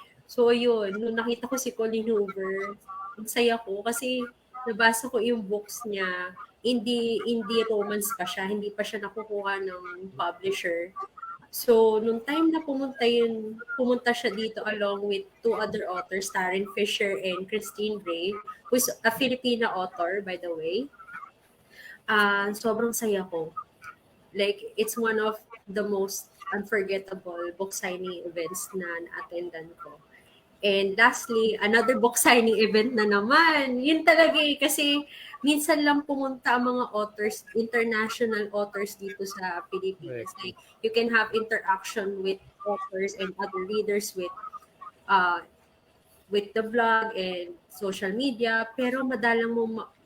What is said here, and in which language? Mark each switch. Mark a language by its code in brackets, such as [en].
[tl] So yun, nung nakita ko si Colleen Hoover, ang saya ko kasi nabasa ko yung books niya, hindi romance pa siya, hindi pa siya nakukuha ng publisher. [en] So, [tl] nung time na pumunta siya dito [en] along with 2 other authors, Taryn Fisher and Christine Ray, who's a Filipina author, by the way. [tl] Sobrang saya ko. [en] Like, it's one of the most unforgettable book signing events [tl] na na-attendan ko. [en] And lastly, another book signing event na naman. [tl] Yun talaga kasi minsan lang pumunta ang mga authors, international authors dito sa Pilipinas. [en] Right. Like, you can have interaction with authors and other readers with the blog and social media, [tl] pero madalang mo